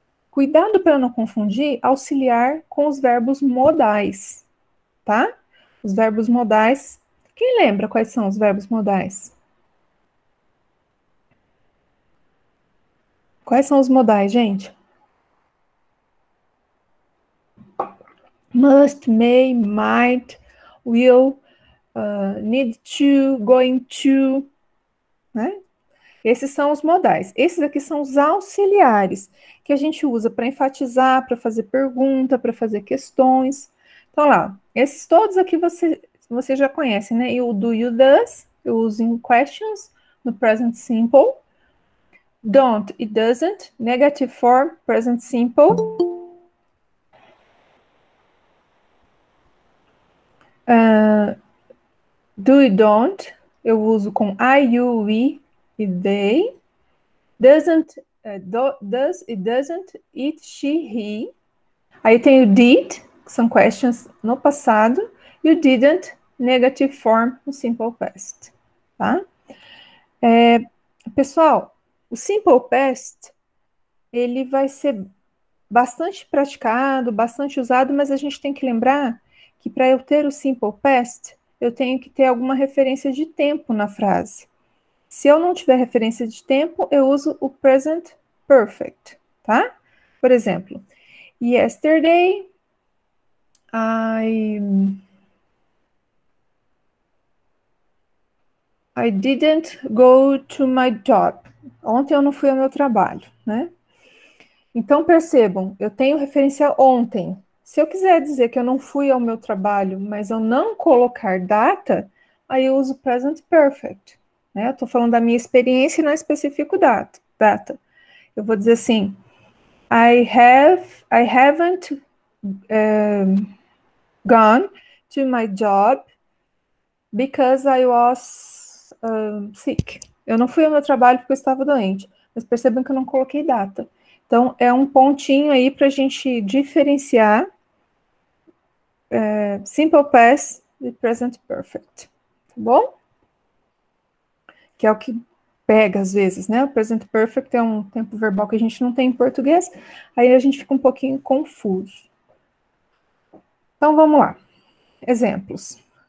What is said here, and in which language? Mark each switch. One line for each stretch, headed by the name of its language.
Portuguese: Cuidado para não confundir auxiliar com os verbos modais, tá? Os verbos modais. Quem lembra quais são os verbos modais? Quais são os modais, gente?
English: Must, may, might, will, need to, going to, né?
Portuguese: Esses são os modais. Esses aqui são os auxiliares, que a gente usa para enfatizar, para fazer pergunta, para fazer questões. Então, lá, esses todos aqui você já conhece, né? E o do, you, does, eu uso em questions, no present simple. Don't e doesn't, negative form, present simple. Do e don't, eu uso com I, you, we e they. Doesn't, does e doesn't, it, she, he. Aí tem o did, que são questions no passado, e o didn't, negative form, no simple past, tá? Pessoal, o simple past, ele vai ser bastante praticado, bastante usado, mas a gente tem que lembrar que para eu ter o simple past, eu tenho que ter alguma referência de tempo na frase. Se eu não tiver referência de tempo, eu uso o present perfect, tá? Por exemplo,
English: yesterday I didn't go to my job.
Portuguese: Ontem eu não fui ao meu trabalho, né? Então percebam, eu tenho referência ontem. Se eu quiser dizer que eu não fui ao meu trabalho, mas eu não colocar data, aí eu uso present perfect, né? Eu estou falando da minha experiência e não especifico data. Eu vou dizer assim,
English: I haven't gone to my job because I was sick.
Portuguese: Eu não fui ao meu trabalho porque eu estava doente, mas percebam que eu não coloquei data. Então, é um pontinho aí para a gente diferenciar simple past e present perfect, tá bom? Que é o que pega às vezes, né? O present perfect é um tempo verbal que a gente não tem em português, aí a gente fica um pouquinho confuso. Então, vamos lá. Exemplos.